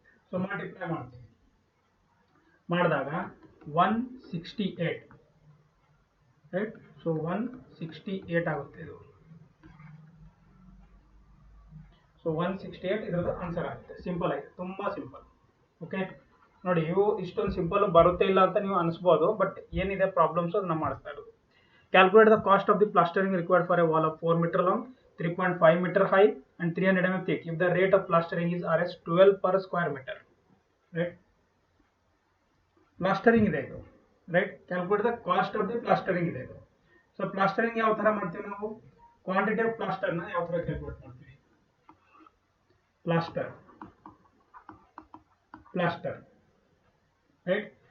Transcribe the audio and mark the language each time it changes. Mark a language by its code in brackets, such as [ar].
[kn] So multiply ಮಾಡ್ತೀನಿ, ಮಾಡಿದಾಗ 168, right. So 168 ಆಗುತ್ತೆ ಇದು. ಸೊ 168 ಇದರದ್ದು ಆನ್ಸರ್ ಆಗುತ್ತೆ. ಸಿಂಪಲ್ ಆಗಿ, ತುಂಬಾ ಸಿಂಪಲ್. ಓಕೆ, ನೋಡಿ, ಇವು ಇಷ್ಟೊಂದು ಸಿಂಪಲ್ ಬರುತ್ತೆ ಇಲ್ಲ ಅಂತ ನೀವು ಅನಿಸ್ಬೋದು, ಬಟ್ ಏನಿದೆ ಪ್ರಾಬ್ಲಮ್ಸ್ ಅದನ್ನ ಮಾಡಿಸ್ತಾ ಇರೋದು. [en] Calculate the cost of the plastering required for a wall of 4 meter long, 3.5 meter high and 300 mm thick if the rate of plastering is Rs 12 per square meter, right. [kn] Plastering ಇದೆ ಇದು, right. Calculate the cost of the plastering ಇದೆ ಇದು. So plastering ಯಾವ ತರ ಮಾಡ್ತೀವಿ ನಾವು, quantity of ಪ್ಲಾಸ್ಟರ್ನ ಯಾವ ತರ ಕ್ಯಾಲ್ಕುಲೇಟ್ ಮಾಡ್ತೀವಿ, ಪ್ಲಾಸ್ಟರ್, ರೈಟ್.